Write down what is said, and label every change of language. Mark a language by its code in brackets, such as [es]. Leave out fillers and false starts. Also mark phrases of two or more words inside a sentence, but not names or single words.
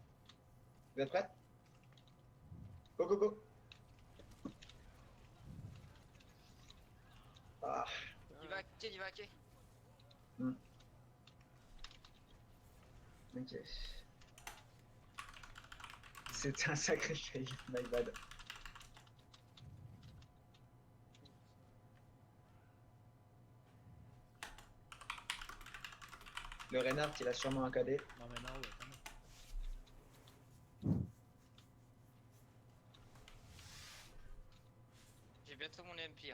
[fr] Vous êtes prêts? [en] Go, go, go. Ah, [fr] Il va hacker, il va hacker. ok. C'était un sacré fail, [en] my bad. [fr] Le Reinhardt, il a sûrement un cadet. Non, mais non, ouais, quand même. J'ai bientôt mon MP. Hein.